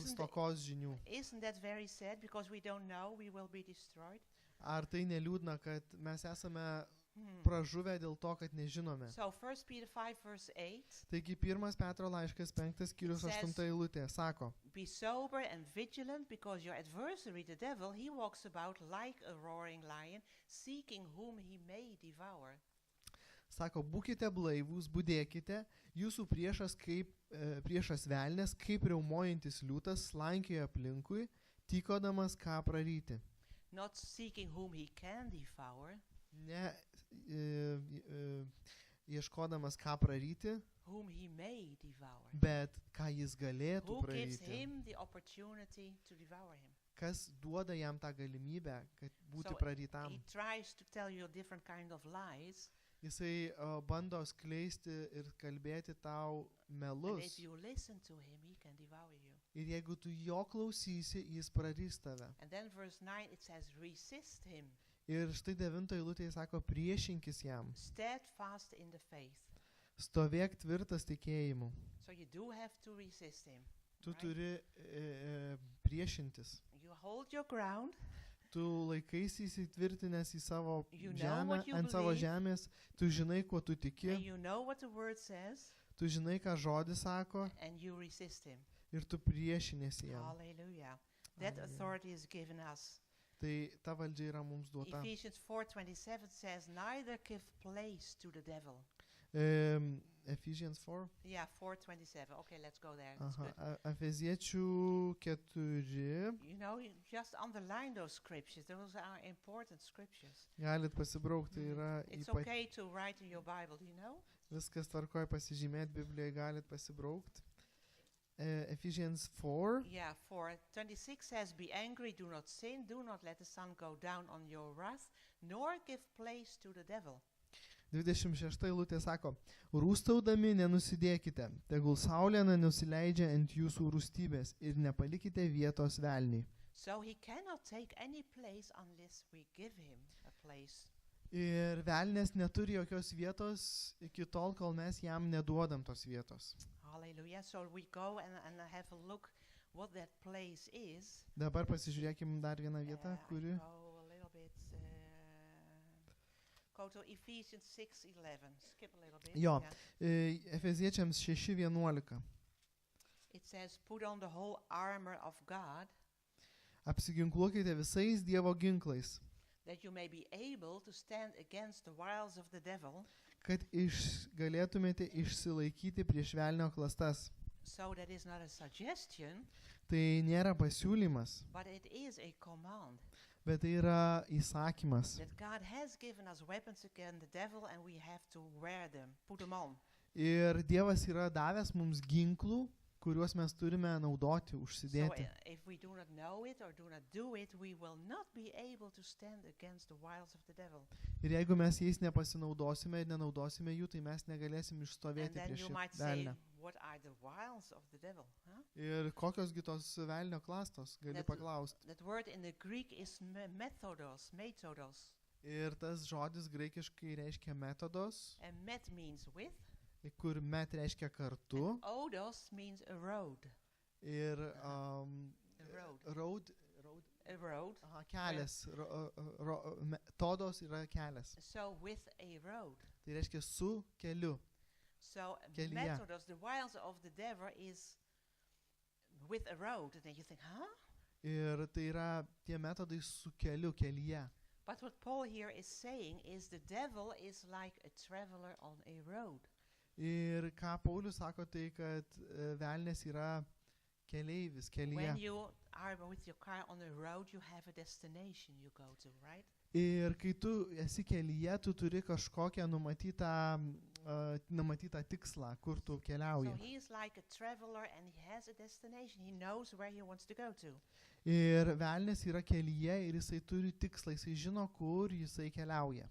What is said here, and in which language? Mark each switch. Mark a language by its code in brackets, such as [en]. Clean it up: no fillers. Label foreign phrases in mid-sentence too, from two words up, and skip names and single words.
[en] Isn't it- [lt] stokos žinių. [en] Isn't that very sad? Because we don't know, we will be destroyed. [lt] Ar tai neliūdna, kad mes esame Hmm. pražuvę dėl to, kad nežinome? [en] So 1 Peter 5 verse 8, [lt] Taigi 1 Petro laiškas 5 skyrius [en] It says- [lt] 8 eilutė sako: [en] "Be sober and vigilant, because your adversary, the devil, he walks about like a roaring lion, seeking whom he may devour." [lt] Sako, būkite blaivūs, budėkite, jūsų priešas velnės, kaip riaumojantis liūtas, slankioja aplinkui, tykodamas ką praryti. [en] Not seeking whom he can devour, [lt] Ne ieškodamas ką praryti, [en] whom he may devour. [lt] bet ką jis galėtų [en] Who gives [lt] praryti. [en] him the opportunity to devour him? [lt] Kas duoda jam tą galimybę, kad būti [en] So [lt] prarytam. [en] He tries to tell you a different kind of lies, [lt] Jisai bando skleisti ir kalbėti tau [en] and [lt] melus. [en] if you listen to him, he can devour you. [lt] Ir jeigu tu jo klausysi, jis prarys tave. [en] And then verse 9, it says, "Resist him, [lt] Ir štai 9 eilutėje sako, priešinkis jam, [en] steadfast in the faith." [lt] stovėk tvirtas tikėjimu. [en] So you do have to resist him. [lt] Tu [en] right? [lt] turi priešintis. [en] You hold your ground, [lt] Tu laikaisi įsitvirtinęs į savo [en] You know [lt] žemę, [en] what you [lt] ant savo [en] believe. [lt] žemės, tu žinai, kuo tu [en] and [lt] tiki, [en] you know what the word says, [lt] tu žinai, ką žodis sako [en] and you resist him. [lt] ir tu priešinėsi jam. [en] Hallelujah. That [lt] Hallelujah. [en] authority is given us. [lt] Tai ta valdžia yra mums duota. [en] Ephesians 4:27 says, "Neither give place to the devil." Ephesians 4. Yeah, 4:27. Okay, let's go there. That's good. [lt] Efeziečių 4. [en] You know, you just underline those scriptures. Those are important scriptures. [lt] Galit pasibraukti, tai yra [en] It's okay to write in your Bible, you know? [lt] viskas tvarkoja pasižymėti Biblijoje, galit pasibraukti. [en] Ephesians 4. Yeah, 4:26 says, "Be angry, do not sin, do not let the sun go down on your wrath, nor give place to the devil." [lt] 26 eilutė sako, rūstaudami nenusidėkite, tegul saulė nenusileidžia ant jūsų rūstybės ir nepalikite vietos velniai. [en] So he cannot take any place unless we give him a place. [lt] Ir velnės neturi jokios vietos iki tol, kol mes jam neduodam tos vietos. [en] Hallelujah. So we go and have a look what that place is. [lt] Dabar pasižiūrėkim dar vieną vietą, [en] I [lt] kuri. [en] go a little bit. Go to Ephesians 6:11. Skip a little bit. [lt] Jo. [en] Yeah. [lt] Efeziečiams 6:11. [en] It says, "Put on the whole armor of God, [lt] Apsiginkluokite visais Dievo ginklais, [en] that you may be able to stand against the wiles of the devil." [lt] kad galėtumėte išsilaikyti prieš velnio klastas. [en] So that is not a suggestion, [lt] Tai nėra pasiūlymas, [en] but it is a command. [lt] bet tai yra įsakymas. [en] That God has given us weapons against the devil, and we have to wear them, put them on. [lt] Ir Dievas yra davęs mums ginklų, kuriuos mes turime naudoti, [en] So [lt] užsidėti. [en] if we do not know it or do not do it, we will not be able to stand against the wiles of the devil. [lt] Ir jeigu mes jais nepasinaudosime ir nenaudosime jų, tai mes negalėsim [en] And [lt] išstovėti [en] then [lt] prieš [en] you [lt] šį [en] might say, [lt] velnę. [en] what are the wiles of the devil? Huh? [lt] Ir kokios tos velnio klastos, gali [en] That- [lt] paklausti. [en] That word in the Greek is methodos, metodos. [lt] Ir tas žodis graikiškai reiškia metodos, [en] And met means with, [lt] kur met reiškia kartu. [en] odos means a road. [lt] Ir [en] A road. A road. [lt] aha, kelias. Todos yra kelias. [en] So with a road. [lt] Tai reiškia su keliu. [en] So [lt] Kelyje. [en] methodos, the wiles of the devil is with a road. And then you think, huh? [lt] Ir tai yra tie metodai su keliu, kelyje. [en] But what Paul here is saying is the devil is like a traveler on a road. [lt] Ir ką Paulius sako, tai kad velnės yra keleivis, kelyje. [en] When you are with your car on the road, you have a destination you go to, right? [lt] Ir kai tu esi kelyje, tu turi kažkokią numatytą numatytą tikslą, kur tu [en] So [lt] keliauji. [en] he is like a traveler and he has a destination. He knows where he wants to go to. [lt] Ir velnės yra kelyje ir jisai turi tikslą, jisai žino, kur jisai keliauja.